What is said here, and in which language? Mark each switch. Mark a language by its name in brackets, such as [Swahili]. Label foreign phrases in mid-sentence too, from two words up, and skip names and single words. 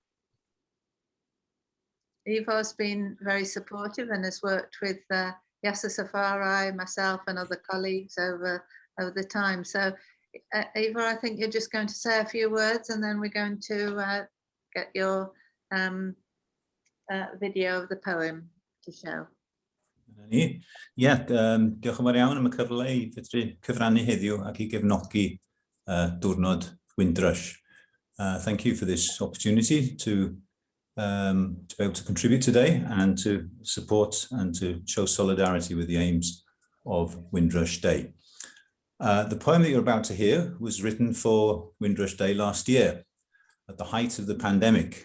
[English] Eva has been very supportive and has worked with Yasser Safari, myself and other colleagues over the time. So Eva, I think you're just going to say a few words and then we're going to get your video of the poem to show. [Welsh] Diolch yn fawr iawn am y cyfle I fedru cyfrannu heddiw ac I gefnogi diwrnod Windrush. [English] Thank you for this opportunity to be able to contribute today and to support and to show solidarity with the aims of Windrush Day. The poem that you're about to hear was written for Windrush Day last year at the height of the pandemic.